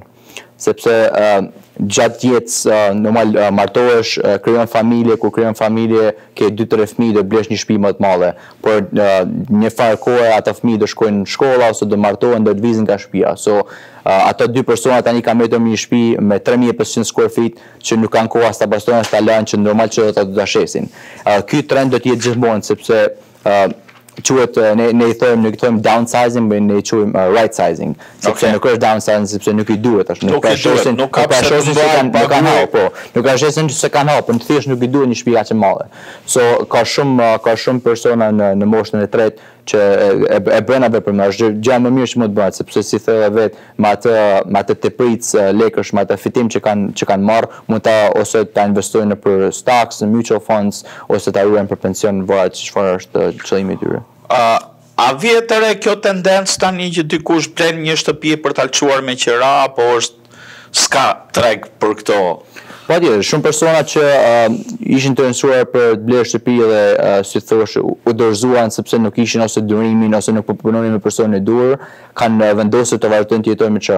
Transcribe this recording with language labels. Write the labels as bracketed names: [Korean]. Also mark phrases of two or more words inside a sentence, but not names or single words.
[Albanian] Sepse gjatë jetës normal martohesh, krijon familje, kur krijon familje ke 2-3 fëmijë do blesh një shtëpi më të madhe. Por një farë kohe ata fëmijë do shkojnë në shkolla ose do martohen, do të vizin nga shtëpia. So ato dy persona tani kanë mbetur në një shtëpi me 3500 [English] square feet [Albanian] që nuk kanë kohë as ta bastojnë as ta lënë që normal që ata do ta shesin. Ky trend do të jetë gjithmonë sepse quhet ne i thojmë downsizing, ne i quajmë [English] right sizing. [Albanian] Sepse nuk është downsizing sepse nuk i duhet tash. Nuk ka shesin se kanë hapur, por thjesht nuk i duhet një shtëpi aq e madhe. So ka shumë persona në moshën e tretë që e bën atë për më është gjë më mirë që mund të bëhet sepse si thënë vet me atë tepric lekësh, me atë fitim që kanë marrë, mund ta ose ta investojnë në stocks, në [English] mutual funds [Albanian] ose ta ruajnë për pension, varet çfarë është qëllimi i tyre. A vjet re kjo tendencë tani që dikush blen një shtëpi për ta lçuar me qira apo s'ka treg për këto? Patjetër, shumë persona që ishin të interesuar për të blerë shtëpi dhe si thosh u dorëzuan sepse nuk kishin ose durimin ose nuk punonin me personin e duhur, kanë vendosur të vazhdojnë të jetojnë me qira.